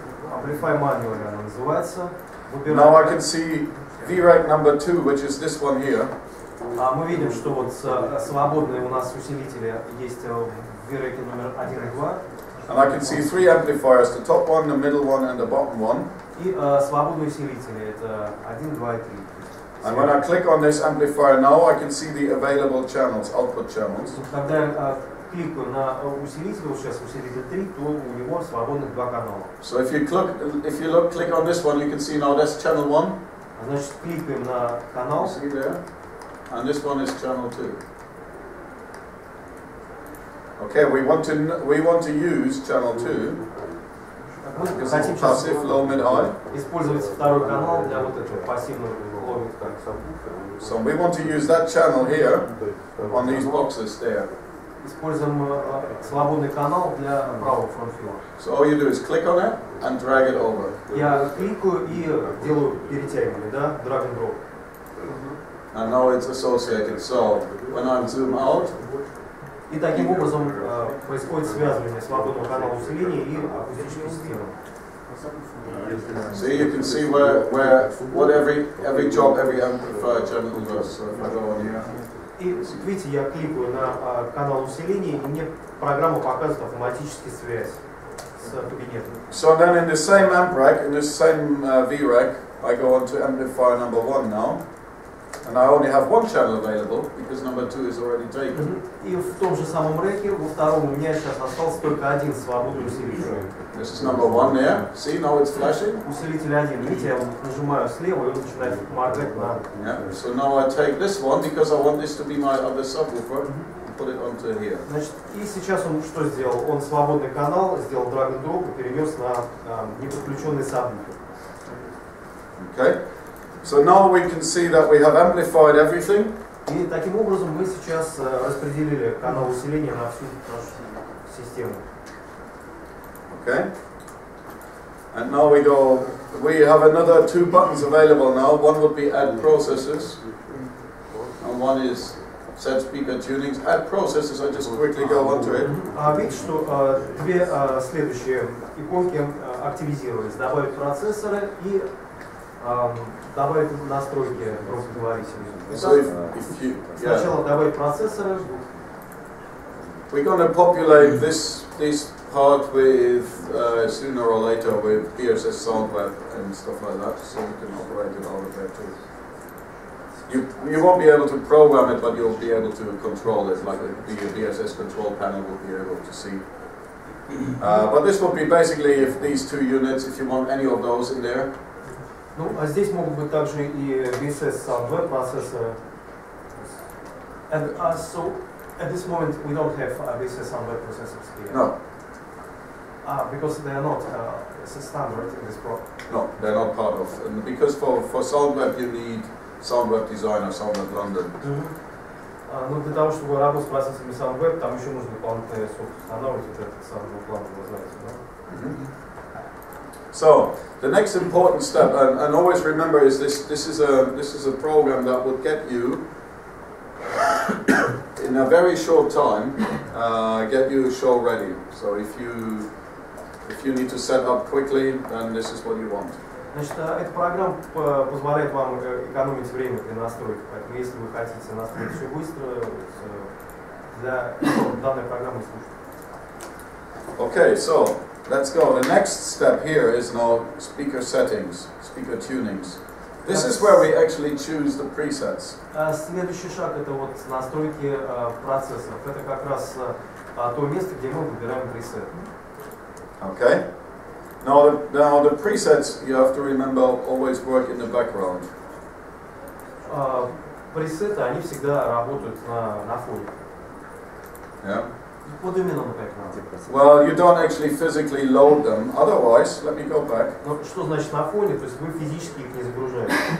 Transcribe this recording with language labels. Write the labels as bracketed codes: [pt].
[ru] Amplify manually она называется. [en] Now I can see VREC number 2, which is this one here. [ru] Мы видим, что вот свободные у нас усилители есть в VREC номер 1 и 2. [en] And I can see 3 amplifiers, the top one, the middle one, and the bottom one. [ru] И свободные усилители это 1, 2 и 3. [en] And when I click on this amplifier now, I can see the available channels, output channels. [ru] Когда я кликаю на усилитель, вот сейчас усилитель 3, то у него свободных 2 канала. [en] So if you click on this one, you can see now that's channel 1. [ru] Значит, кликаем на канал. [en] See there? And this one is channel 2. Okay, we want to use channel 2. [ru] Мы хотим сейчас [en] Passive, low, mid, high. [ru] использовать второй канал для вот этого пассивного ловит. [en] So we want to use that channel here on these boxes there. [ru] Используем свободный канал для правого фронтфила. [en] So all you do is click on it and drag it over. [ru] Я кликаю и делаю перетягивание, да, drag and drop. [en] And now it's associated. So when I zoom out, [ru] И таким образом происходит связывание свободного канала усиления и акустической системы. [en] so you can see what every job, every amplifier channel does. So if I go on here. [ru] И видите, я кликаю на канал усиления, и мне программа показывает автоматически связь с кабинетом. [en] So then in the same amp rack, in the same VREC, I go on to amplifier number 1 now. And I only have one channel available because number 2 is already taken. [ru] И в том же самом реке, во втором у меня сейчас остался только один свободный усилитель. [en] This is number 1 there. See, now it's flashing. [ru] Усилитель один. Видите, я вот нажимаю слева, и он начинает моргать на... [en] Yeah. So now I take this one because I want this to be my other subwoofer and put it onto here. [ru] Значит, и сейчас он что сделал? Он свободный канал, сделал drag and drop и перенес на неподключенный сабвуфер. [en] Okay. So now we can see that we have amplified everything. [ru] И таким образом мы сейчас распределили канал усиления на всю нашу систему. [en] Okay. And now we have another 2 buttons available now. One would be add processors. And one is set speaker tunings. Add processors, I just quickly go onto it. [ru] Видите, что две следующие иконки активизировались. Добавить процессоры и добавить настройки громкоговорителей. [en] So if you, [ru] Сначала добавить процессоры. [en] we're going to populate this part with sooner or later with PSS soundweb and stuff like that, so we can operate it out of there too. You won't be able to program it, but you'll be able to control it, like the BSS control panel will be able to see. But this will be basically if these 2 units, if you want any of those in there. [ru] Ну, а здесь могут быть также и BSS soundweb процессоры. [en] And so at this moment we don't have BSS soundweb processors here. No. Because they are not standard in this program. No, they're not part of. And because for soundweb you need soundweb design or soundweb London. [ru] Но для того, чтобы работать с процессорами soundweb, там еще нужно дополнительный софт устанавливать, вот этот soundweb London, вы знаете, да? [en] So the next important step, and always remember, is this is a program that would get you in a very short time, get you show ready. So if you need to set up quickly, then this is what you want. [ru] Значит, эта программа позволяет вам экономить время при настройке. Поэтому если вы хотите настроить все быстро, для данной программы служит. [en] Okay, so let's go. The next step here is now speaker settings, speaker tunings. This is where we actually choose the presets. [ru] Следующий шаг это вот настройки процессоров. Это как раз то место, где мы выбираем пресет. [en] Okay. Now the presets, you have to remember, always work in the background. [ru] Пресеты, они всегда работают на фоне. [en] Yeah. [ru] Вот именно на background. [en] Well, you don't actually physically load them. Otherwise, let me go back. [ru] Но что значит на фоне? То есть вы физически их не загружаете.